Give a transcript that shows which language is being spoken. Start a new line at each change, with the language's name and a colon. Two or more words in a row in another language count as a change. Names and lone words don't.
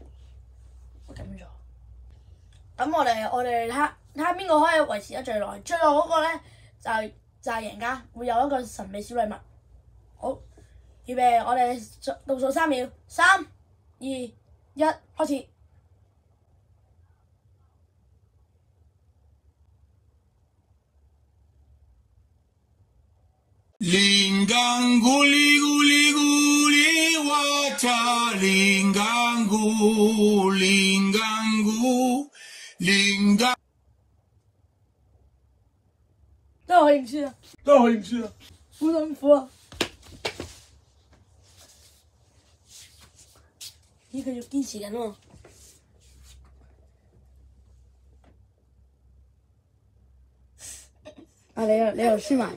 Cantonese: 咁做。咁我哋睇下邊個可以維持得最耐，最耐嗰個咧就係贏家，會有一個神秘小禮物。好。預備，我哋倒數3秒，3、2、1，開始。 Linggang guli guli guli water, linggang gu, linggang gu, linggang。真係可以唔輸啊！好辛苦啊！咦，佢要堅持緊喎！你又輸埋。